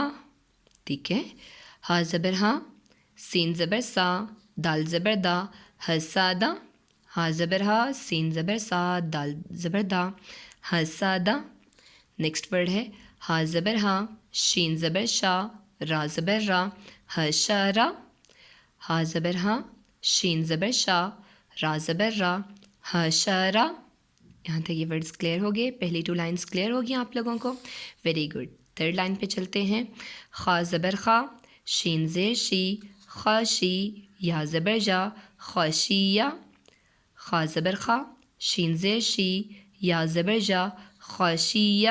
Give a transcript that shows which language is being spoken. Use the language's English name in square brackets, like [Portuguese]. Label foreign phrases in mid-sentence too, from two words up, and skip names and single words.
[Urdu] ٹھیک ہے، ہا زبر ہا، سین زبر سا، دال زبر دا، حسادہ. ہا زبر ہا، سین زبر سا، دال زبر دا، حسادہ. [English] next word [Urdu] ہے ہا زبر ہا، شین زبر شا، را زبر را، حشارہ. ہا زبر ہا، شین زبر شا، را زبر را، حشارہ. یہاں تک یہ [English] words clear [Urdu] ہو گئے، پہلی 2 [English] lines clear [Urdu] ہو گئی آپ لوگوں کو. [English] very good. [Urdu] 3rd لائن پہ چلتے ہیں. خا زبر خا، شین زیر شی، خاشی، یا زبر جا، خاشیہ. خا زبر خا، شین زیر شی، یا زبر جا، خاشیہ.